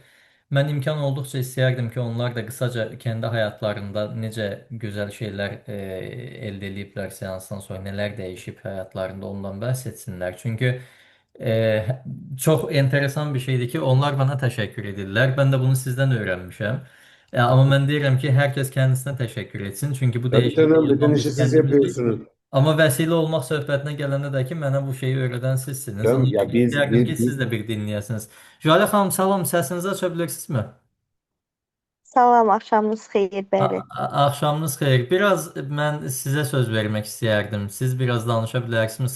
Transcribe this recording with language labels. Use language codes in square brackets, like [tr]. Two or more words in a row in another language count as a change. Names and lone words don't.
[tr] Ben imkan oldukça [az] istəyərdim ki, [tr] onlar da kısaca kendi hayatlarında necə güzel şeyler elde ediblər seansdan sonra, neler değişip hayatlarında ondan bahsetsinler. Çünkü e, çok enteresan bir şeydi ki onlar bana teşekkür edirlər. Ben de bunu sizden öğrenmişim. Ama ben diyorum ki herkes kendisine teşekkür etsin. Çünkü bu tabii değişikliği canım, bütün yapan işi biz siz kendimizdik. yapıyorsunuz. [az] Ama vesile olmak söhbətinə gələndə də ki, mənə bu şeyi öyrədən sizsiniz. Ona [tr] Canım, [az] görə [tr] ya biz, [az] istəyərdim ki, [tr] biz, siz biz [az] də bir dinləyəsiniz. Jüale xanım, salam, səsinizi aça bilirsinizmi? Salam, axşamınız xeyir, bəli. Axşamınız xeyir. Biraz mən sizə söz vermək istəyərdim. Siz biraz danışa bilərsiniz.